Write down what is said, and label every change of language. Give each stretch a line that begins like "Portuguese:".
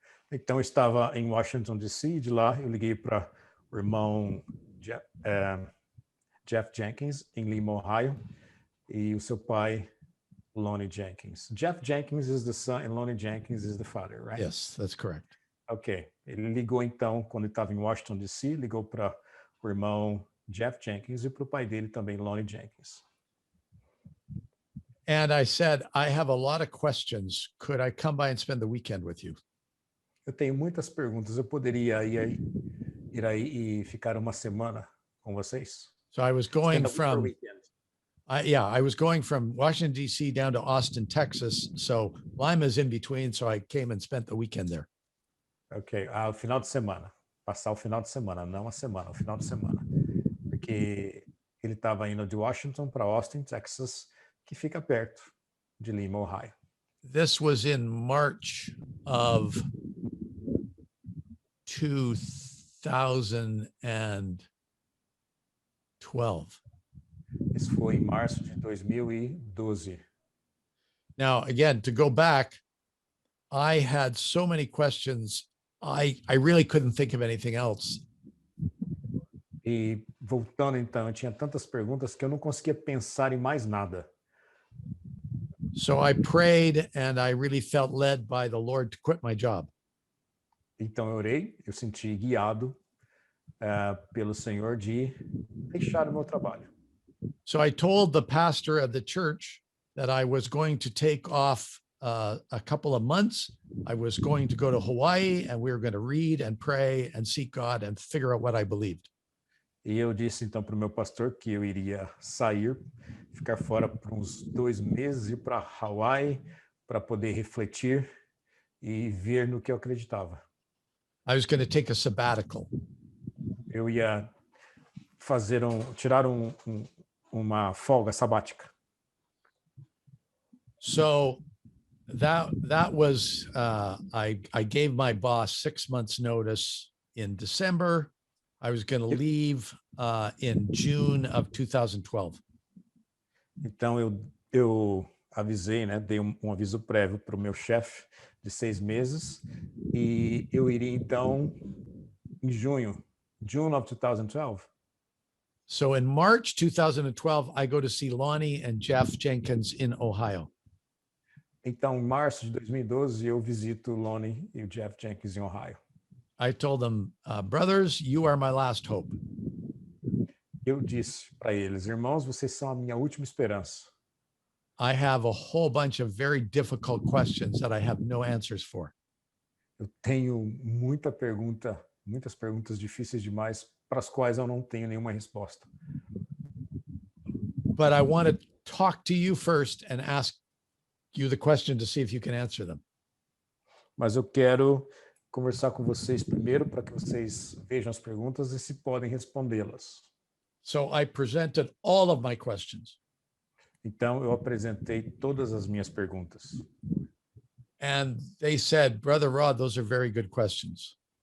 Portuguese: Então, eu estava em Washington, D.C., de lá eu liguei para o irmão Jeff Jenkins, em Lima, Ohio, e o seu pai, Lonnie Jenkins.
English: Jeff Jenkins is the son and Lonnie Jenkins is the father, right? Yes, that's correct.
Portuguese: Ok. Ele ligou, então, quando ele estava em Washington, D.C., ligou para o irmão Jeff Jenkins e para o pai dele também, Lonnie Jenkins.
English: And I said, I have a lot of questions. Could I come by and spend the weekend with you?
Portuguese: Eu tenho muitas perguntas. Eu poderia ir aí e ficar uma semana com vocês?
English: So I was going Spend a week or from, weekend. I was going from Washington, D.C. down to Austin, Texas. So Lima's in between. So I came and spent the weekend there.
Portuguese: Ok, o final de semana. Passar o final de semana, não a semana, o final de semana. Porque ele estava indo de Washington para Austin, Texas, que fica perto de Lima, Ohio.
English: This was in March of 2012.
Portuguese: Isso foi em março de 2012.
English: Now, again, to go back, I had so many questions. I really couldn't think of anything else.
Portuguese: E voltando então, eu tinha tantas perguntas que eu não conseguia pensar em mais nada.
English: So I prayed and I really felt led by the Lord to quit my job.
Portuguese: Então eu orei, eu senti guiado pelo Senhor de deixar o meu trabalho.
English: So I told the pastor of the church that I was going to take off a couple of months. I was going to go to Hawaii and we were going to read and pray and seek God and figure out what I believed.
Portuguese: E eu disse então para o meu pastor que eu iria sair, ficar fora por uns 2 meses, ir para Hawaii para poder refletir e ver no que eu acreditava.
English: I was going to take a sabbatical.
Portuguese: Eu ia tirar uma folga sabática.
English: So that was I gave my boss 6 months notice in December. I was going to leave in June of 2012.
Portuguese: Então eu avisei, né, dei um aviso prévio para o meu chefe de 6 meses e eu iria então em
English: June of 2012. So in March 2012, I go to see Lonnie and Jeff Jenkins in Ohio.
Portuguese: Então, em março de 2012, eu visito o Lonnie e o Jeff Jenkins em Ohio.
English: I told them, brothers, you are my last hope.
Portuguese: Eu disse para eles, irmãos, vocês são a minha última esperança.
English: I have a whole bunch of very difficult questions that I have no answers for.
Portuguese: Eu tenho muitas perguntas difíceis demais para as quais eu não tenho nenhuma resposta.
English: But I want to talk to you first and ask you the question to see if you can answer them.
Portuguese: Mas eu quero conversar com vocês primeiro para que vocês vejam as perguntas e se podem respondê-las.
English: So I presented all of my questions.
Portuguese: Então, eu apresentei todas as minhas perguntas.
English: And they said, Brother Rod, those are very good questions.